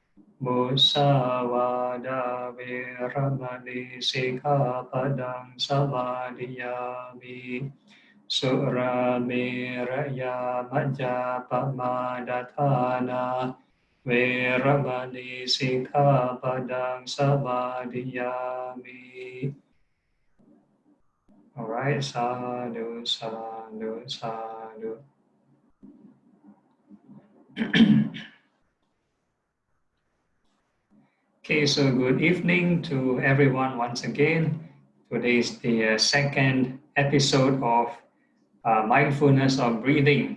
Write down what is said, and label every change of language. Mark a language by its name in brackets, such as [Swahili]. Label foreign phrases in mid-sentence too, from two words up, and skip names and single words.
[Pali] Musavada viramani sikkhapadang samadhiyami. Suramiraya majjapamadatthana viramani sikkhapadang samadhiyami. [English] All right, [Pali] sadhu, sadhu, sadhu. [English] Okay, so good evening to everyone once again. Today is the second episode of Mindfulness of Breathing.